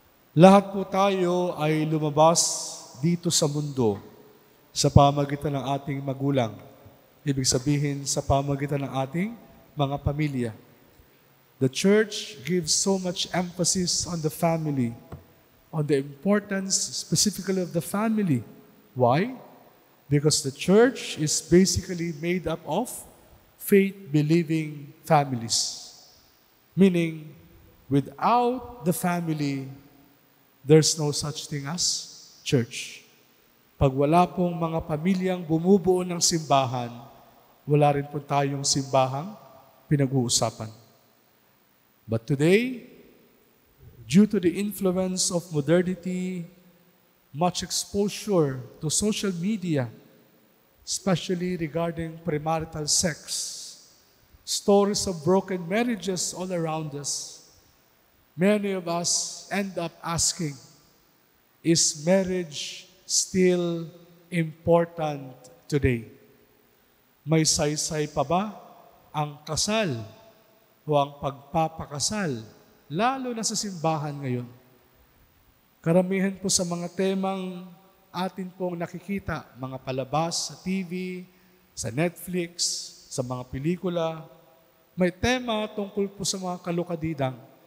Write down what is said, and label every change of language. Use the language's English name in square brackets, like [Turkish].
[Filipino] Lahat po tayo ay lumabas dito sa mundo sa pamagitan ng ating magulang. Ibig sabihin, sa pamagitan ng ating mga pamilya. [English] The church gives so much emphasis on the family, on the importance specifically of the family. Why? Because the church is basically made up of faith-believing families. Meaning, without the family, there's no such thing as church. [Filipino] Pag wala pong mga pamilyang bumubuo ng simbahan, wala rin po tayong simbahang pinag-uusapan. [English] But today, due to the influence of modernity, much exposure to social media, especially regarding premarital sex, stories of broken marriages all around us, many of us end up asking, is marriage still important today? [Filipino] May saysay pa ba ang kasal o ang pagpapakasal, lalo na sa simbahan ngayon? Karamihan po sa mga temang atin pong nakikita, mga palabas sa TV, sa Netflix, sa mga pelikula, may tema tungkol po sa mga kalukadidang.